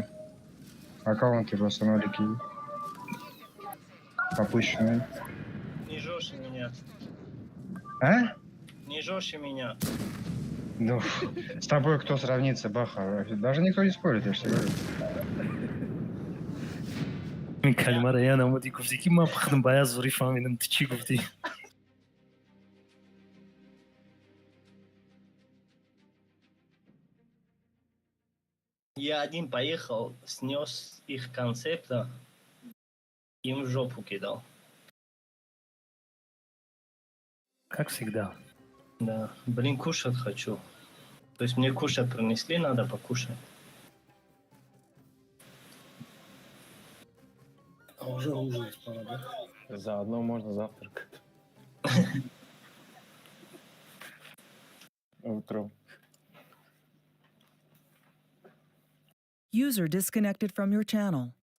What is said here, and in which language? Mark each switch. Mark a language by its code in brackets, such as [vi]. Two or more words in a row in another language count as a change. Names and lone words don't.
[ru] Аккаунты просто нолики. Попущенные. Не жестче меня. А? Не жестче меня. Ну, с тобой кто сравнится, Баха? Даже никто не спорит, я же тебе говорю. [fa] کلمه را یادم اومد گفتی که من بخدم باید زوری فهمیدم تو چی گفتی. [ru] Я один поехал, снес их концепта, им в жопу кидал. Как всегда. Да. Блин, кушать хочу. То есть мне кушать принесли, надо покушать. А уже ужинать пора, да? Заодно можно завтракать. Утром. [en] User disconnected from your channel.